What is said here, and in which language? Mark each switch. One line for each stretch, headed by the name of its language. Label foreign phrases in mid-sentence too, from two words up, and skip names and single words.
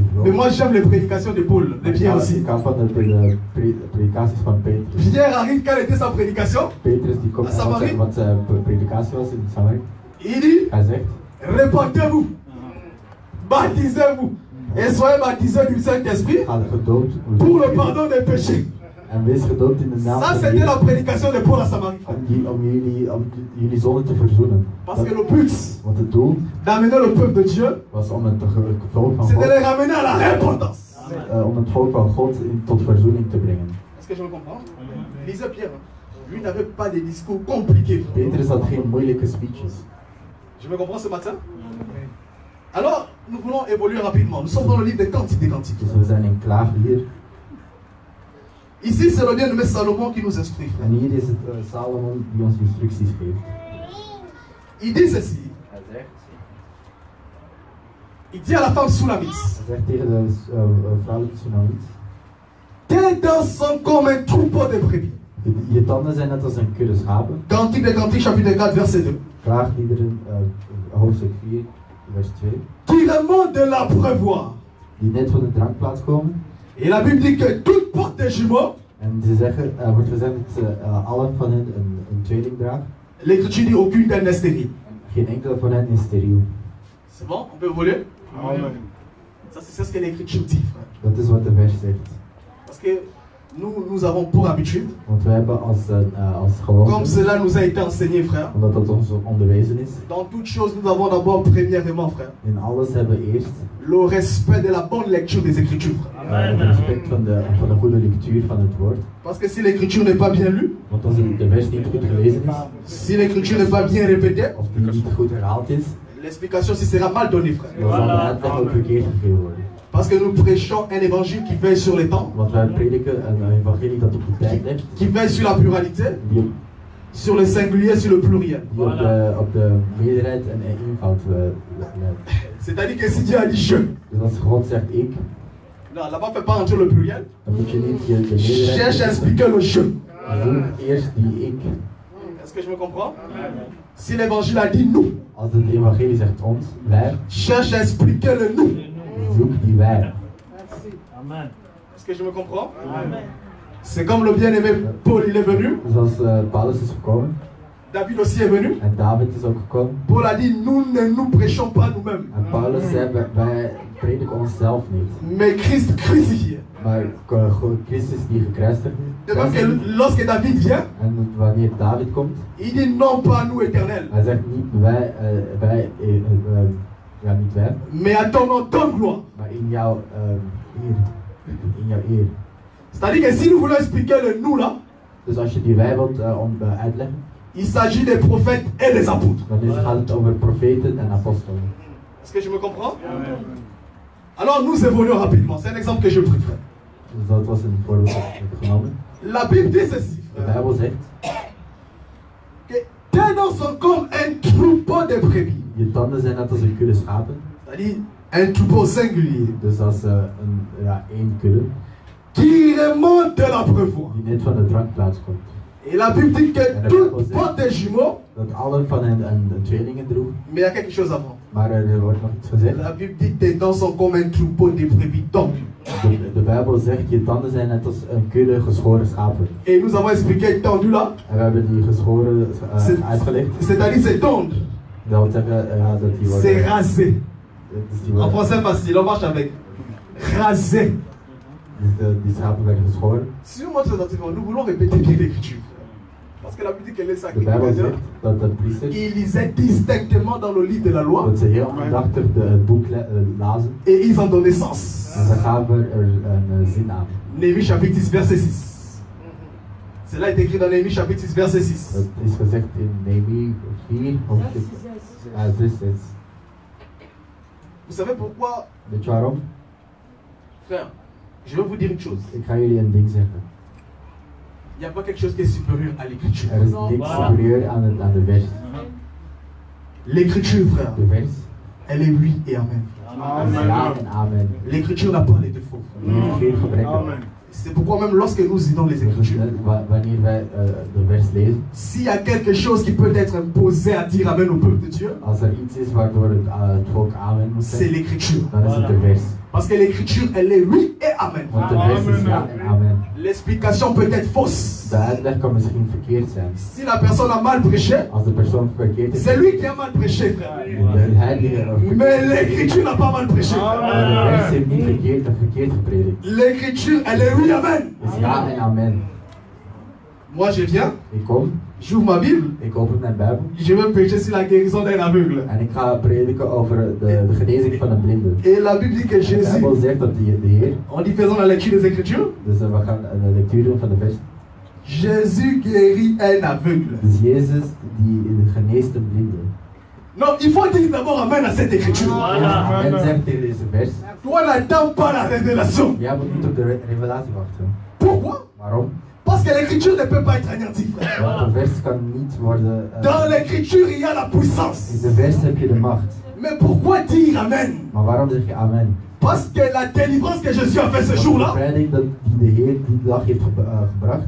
French: Mais
Dutch: vloog.
French: moi, j'aime les prédications de Paul, de Pierre aussi.
Dutch: Ik hou van de predikaties van Petrus.
French: Pierre arrive, quelle était sa prédication?
Dutch: Petrus die komt wat zijn predikatie was in Samarie.
French: Il dit,
Dutch: Hij zegt,
French: répandez-vous, baptisez-vous et soyez baptisés du Saint-Esprit
Dutch: ga gedoopt
French: pour le pardon des péchés.
Dutch: en wees gedoopt in de naam
French: Ça,
Dutch: van
French: c'était la prédication de Paul à Samarie.
Dutch: om jullie zonden te verzoenen.
French: Parce que le but
Dutch: Want het doel
French: d'amener le peuple de Dieu,
Dutch: was om het volk van
French: c'est de
Dutch: God,
French: les ramener à la repentance.
Dutch: om het volk van God tot verzoening te brengen.
French: Est-ce que je me comprends? Lisez Pierre. Lui n'avait pas des discours compliqués. Petrus had geen moeilijke speeches. Je me comprends ce matin? Alors, nous voulons évoluer rapidement. Nous sommes dans le livre des Cantiques des Cantiques.
Dutch: Dus we zijn in Klaag hier.
French: Ici, c'est le bien-aimé Salomon qui nous instruit.
Dutch: En hier is het Salomon die ons instructies geeft.
French: Il dit ceci.
Dutch: Hij zegt,
French: Il dit à la femme Soulamite,
Dutch: hij zegt tegen de vrouwelijke Tsunamiet.
French: tes dents sont comme un troupeau de brebis.
Dutch: Je tanden zijn net als een kudde schapen.
French: Cantique des Cantiques, chapitre 4, verset 2.
Dutch: Klaagliederen, hoofdstuk 4, vers 2.
French: Qui remonte de l'abreuvoir.
Dutch: Die net van de drankplaats komen.
French: Et la Bible dit que toute porte des jumeaux,
Dutch: En ze zeggen, wordt gezegd dat allen van hen een tweeling dragen.
French: l'Écriture dit aucune d'elles n'est stérile.
Dutch: Geen enkele van hen is steriel.
French: C'est bon? On peut évoluer? Amen. Ça, c'est ce que l'Écriture dit, frère.
Dutch: Dat is wat de vers zegt.
French: Parce que nous avons pour habitude,
Dutch: Want we hebben als
French: comme
Dutch: geloof,
French: cela nous a été enseigné, frère,
Dutch: omdat dat ons onderwezen is,
French: dans toute chose, nous avons d'abord, premièrement, frère,
Dutch: in alles hebben we eerst
French: le respect de la bonne lecture des Écritures, frère.
Dutch: het respect van de goede lectuur van het woord.
French: Parce que si l'Écriture n'est pas bien lue,
Dutch: Want als de vers niet goed gelezen is,
French: si l'Écriture n'est pas bien répétée,
Dutch: of die niet goed herhaald is,
French: l'explication si sera mal donnée, frère.
Dutch: dan zal de uitleg ook verkeerd gegeven worden.
French: Parce que nous prêchons un évangile qui veille sur les temps,
Dutch: Want wij prediken een evangelie dat op de tijd ligt,
French: qui veille sur la pluralité,
Dutch: die
French: sur le singulier, sur le pluriel.
Dutch: op de meerderheid en eenvoud leidt.
French: C'est-à-dire que si Dieu a dit je,
Dutch: Dus als God zegt ik,
French: non, là-bas, fait pas rentrer le pluriel.
Dutch: dan moet je niet de meerderheid
French: Cherche à expliquer le je.
Dutch: zoek eerst die ik.
French: Est-ce que je me comprends? Si l'évangile a dit nous,
Dutch: Als het evangelie zegt ons, wij,
French: cherche à expliquer le nous.
Dutch: zoek die wij.
French: Amen. Est-ce que je me comprends? Amen. C'est comme le bien-aimé Paul, il est venu.
Dutch: Dus als Paulus is gekomen,
French: David aussi est venu.
Dutch: en David is ook gekomen,
French: Paul a dit, nous ne nous prêchons pas nous-mêmes,
Dutch: en Paulus zei, wij prediken onszelf niet,
French: mais Christ crucifié.
Dutch: maar Christus die gekruisigd
French: De même
Dutch: is.
French: que lorsque David vient,
Dutch: En wanneer David komt,
French: il dit non pas nous éternels,
Dutch: hij zegt niet ja niet wij,
French: mais à ton nom donne gloire.
Dutch: maar in jouw eer.
French: C'est-à-dire que si nous voulons expliquer le nous là,
Dutch: Dus als je die wij wilt uitleggen,
French: il s'agit des prophètes et des apôtres.
Dutch: dan gaat het over profeten en apostelen.
French: Est-ce que je me comprends? Alors nous évoluons rapidement. C'est un exemple que je préfère.
Dutch: Dus dat was een voorbeeld dat ik heb genomen.
French: La Bible dit ceci,
Dutch: De
French: frère,
Dutch: Bijbel zegt,
French: que tes dents sont comme un troupeau de brebis.
Dutch: je tanden zijn net als een kudde schapen.
French: C'est-à-dire un troupeau singulier
Dutch: Dus dat is één kudde
French: qui remonte de l'abreuvoir.
Dutch: die net van de drankplaats komt.
French: Et la Bible dit que toutes portent des jumeaux,
Dutch: Dat allen van hen een tweelingen droegen.
French: mais il y a quelque chose avant.
Dutch: Maar er wordt nog iets gezegd.
French: La Bible dit tes dents sont comme un troupeau de brebis tendus.
Dutch: De Bijbel zegt, je tanden zijn net als een kudde geschoren schapen.
French: Et nous avons expliqué tendu là,
Dutch: En we hebben die geschoren uitgelegd.
French: c'est-à-dire c'est tendre,
Dutch: Dat wil zeggen dat die worden...
French: c'est rasé.
Dutch: Dus die, En worden,
French: français facile, on marche avec. Rasé.
Dutch: dus die schapen werden geschoren.
French: Si nous montrons attentivement, nous voulons répéter bien l'écriture. Parce que la Bible dit que les
Dutch: De Bijbel
French: sacrificateurs,
Dutch: zegt dat de priesters,
French: ils lisaient distinctement dans le livre de la loi
Dutch: dat ze heel aandachtig het boek lazen.
French: et ils en donnaient sens.
Dutch: En ze gaven er een zin aan.
French: Néhémie chapitre 6 verset 6. Cela est écrit dans Néhémie chapitre 6 verset 6.
Dutch: Dat is gezegd in Nehemia 4, hoofdstuk 6.
French: Vous savez pourquoi,
Dutch: Weet je waarom?
French: frère? Je vais vous dire une chose.
Dutch: Ik ga jullie een ding zeggen.
French: Il n'y a pas quelque chose qui est supérieur à l'écriture.
Dutch: Er is niks superieur aan de vers.
French: L'écriture, frère,
Dutch: De vers,
French: elle est oui et amen.
Dutch: is ja en amen.
French: L'écriture n'a pas les défauts.
Dutch: Die heeft geen gebreken.
French: C'est pourquoi même lorsque nous lisons les Écritures,
Dutch: Wanneer wij de vers lezen,
French: s'il y a quelque chose qui peut être imposé à dire Amen au peuple de Dieu,
Dutch: als iets is waardoor het volk amen moet
French: c'est
Dutch: zeggen,
French: l'Écriture.
Dutch: dan is het de vers.
French: Parce que l'Écriture, elle est oui et Amen.
Dutch: Want de vers is ja en amen.
French: L'explication peut être fausse.
Dutch: De uitleg kan misschien verkeerd zijn.
French: Si la personne a mal prêché,
Dutch: Als de persoon verkeerd is,
French: c'est lui qui a mal prêché, frère.
Dutch: de heilige
French: Mais l'Écriture n'a pas mal prêché.
Dutch: de vers heeft niet verkeerd gepredikt.
French: L'Écriture, elle est oui,
Dutch: Amen. Dus ja en amen.
French: Moi, je viens,
Dutch: Ik kom,
French: j'ouvre ma Bible,
Dutch: ik open mijn Bijbel
French: je vais prêcher sur la guérison d'un aveugle.
Dutch: en ik ga prediken over de genezing van een blinde.
French: Et la Bible dit que
Dutch: De
French: Jésus,
Dutch: Bijbel zegt dat de Heer,
French: en y faisant la lecture des Écritures,
Dutch: dus we gaan de lectuur doen van de vers.
French: Jésus guérit un aveugle.
Dutch: Dus Jezus die geneest een blinde.
French: Non, il faut dire d'abord Amen à cette écriture.
Dutch: En zegt tegen deze vers,
French: Toi, n'attends pas la révélation.
Dutch: jij moet niet op de revelatie wachten.
French: Pourquoi?
Dutch: Waarom?
French: Parce que l'écriture ne peut pas être anéantie, frère.
Dutch: Want de vers kan niet worden...
French: Dans l'écriture, il y a la
Dutch: in
French: puissance.
Dutch: de vers heb je de macht.
French: Mais pourquoi dire Amen?
Dutch: Maar waarom zeg je amen?
French: Parce que la délivrance que Jésus a fait ce
Dutch: Want de
French: jour-là,
Dutch: bevrijding die de Heer die dag heeft gebracht,